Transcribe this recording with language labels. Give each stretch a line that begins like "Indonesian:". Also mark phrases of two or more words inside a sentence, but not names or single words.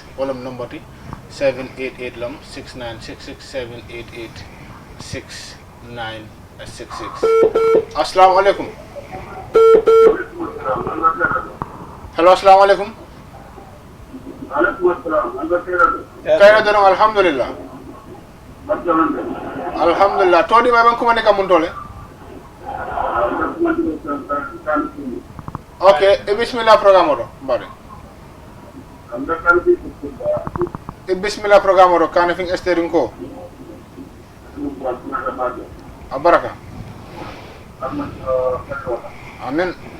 English: Olam number 788-6966, 788-6966.
Arabic: السلام عليكم. Hello, السلام عليكم.
Mandingo: Kaya dorong alhamdulillah.
Arabic: Alhamdulillah.
Mandingo: Todi ba ban kuma ne kamun tole? Okay, bismillah program oro. Bari. Bismillah program oro kan fin estering ko. Abaraka. Amin.